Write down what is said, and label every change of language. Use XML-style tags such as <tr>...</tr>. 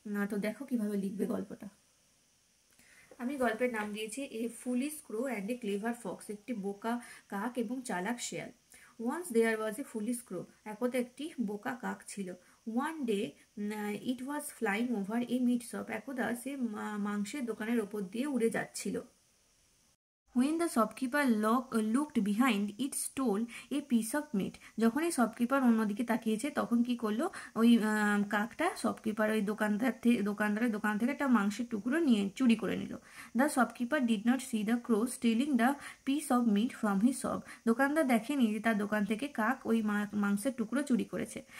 <bn>তো দেখো কিভাবে লিখবে গল্পটা। আমি গল্পের নাম দিয়েছি</bn> <en>a foolish crow and a clever fox,</en> <bn>একটি বোকা কাক এবং চালাক শেয়াল।</bn> <en>once there was a foolish crow,</en> <bn>একদা একটি বোকা কাক ছিল।</bn> <en>one day it was flying over a meat shop,</en> <bn>একদা সে মাংসের দোকানের ওপর দিয়ে উড়ে যাচ্ছিল।</bn> <en>When the shopkeeper looked behind, it stole a piece of meat.</en> <bn>যখন এই শপকিপার অন্যদিকে তাকিয়েছে তখন কি করলো, ওই কাকটা শপকিপার ওই দোকানদারের দোকান থেকে একটা মাংসের টুকরো নিয়ে চুরি করে নিল।</bn> <en>the shopkeeper did not see the crow stealing the piece of meat from his shop,</en> <bn>দোকানদার দেখেনি যে তার দোকান থেকে কাক ওই মাংসের টুকরো চুরি করেছে।</bn>